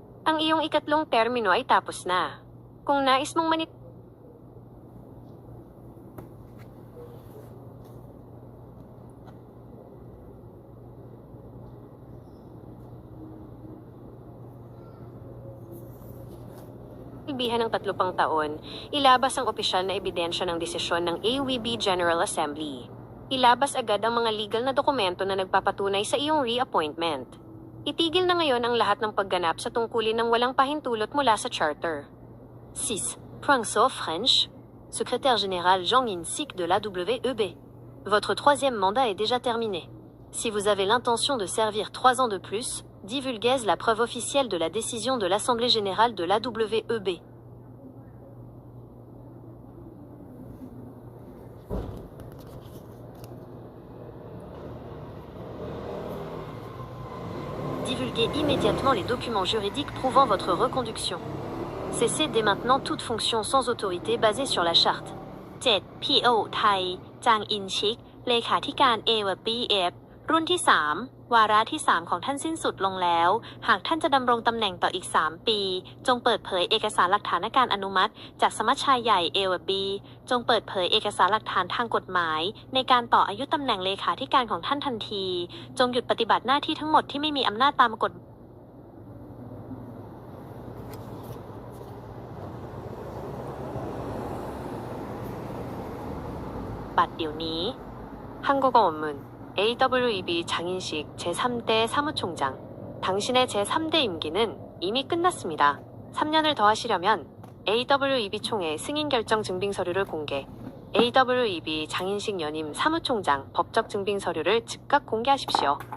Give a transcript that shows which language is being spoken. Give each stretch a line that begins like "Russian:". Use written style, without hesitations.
Filipino: Ang iyong ikatlong termino ay tapos na. Kung nais mong Ibihan ng 3 pang taon, ilabas ang opisyal na ebidensya ng desisyon ng AWEB General Assembly. Ilabas agad ang mga legal na dokumento na nagpapatunay sa iyong reappointment. Itigil na ngayon ang lahat ng pagganap sa tungkulin ng walang pahintulot mula sa charter. 6.
French: Pranso French, secrétaire général Jang In-sik de l'AWEB. Votre 3e mandat est déjà terminé. Si vous avez l'intention de servir 3 ans de plus, divulguez la preuve officielle de la décision de l'Assemblée générale de l'AWEB. Divulguez immédiatement les documents juridiques prouvant votre reconduction. Cessez dès maintenant toute fonction sans autorité basée sur la charte. 7.
Thai: PO ไทย Jang In-sik เลขาธิการ AWEB รุ่นที่ 3 วาระที่ 3 ของท่านสิ้นสุดลงแล้ว หากท่านจะดำรงตำแหน่งต่ออีก 3 ปี จงเปิดเผยเอกสารหลักฐานการอนุมัติจากสมัชชาใหญ่ AWEB จงเปิดเผยเอกสารหลักฐานทางกฎหมายในการต่ออายุตำแหน่งเลขาธิการของท่านทันที จงหยุดปฏิบัติหน้าที่ทั้งหมดที่ไม่มีอำนาจตามกฎบัตรเดี๋ยวนี้
Korean: 한국어 원문 AWEB 장인식 제3대 사무총장. 당신의 제3대 임기는 이미 끝났습니다. 3년을 더 하시려면 AWEB 총회 승인 결정 증빙 서류를 공개, AWEB 장인식 연임 사무총장 법적 증빙 서류를 즉각 공개하십시오.